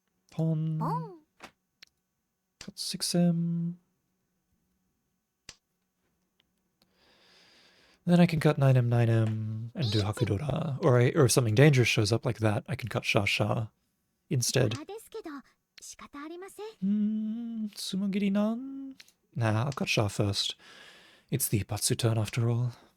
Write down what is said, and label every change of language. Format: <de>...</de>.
<en>Pawn.</en> <ja>ポン</ja> <en>Cut 6M. Then I can cut 9M, 9M, and do Hakudora. Or if something dangerous shows up like that, I can cut Sha Sha</en> <ja>虎</ja> <en>instead.</en> <ja>ですけど仕方ありません</ja> <en>Sumogiri Nan? Nah, I'll cut Sha first. It's the Ipatsu turn after all.</en>